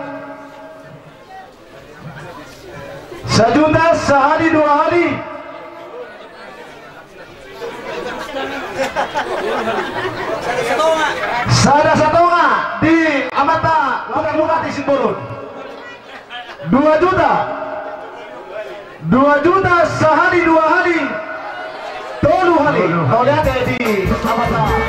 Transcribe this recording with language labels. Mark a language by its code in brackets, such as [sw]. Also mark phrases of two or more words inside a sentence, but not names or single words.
[id] 1 juta sehari 2 hari. Sada 1,5 di Amata bukan di Simbolon. 2 juta. 2 juta sehari 2 hari. 2 hari. Kau lihat ya di Amata.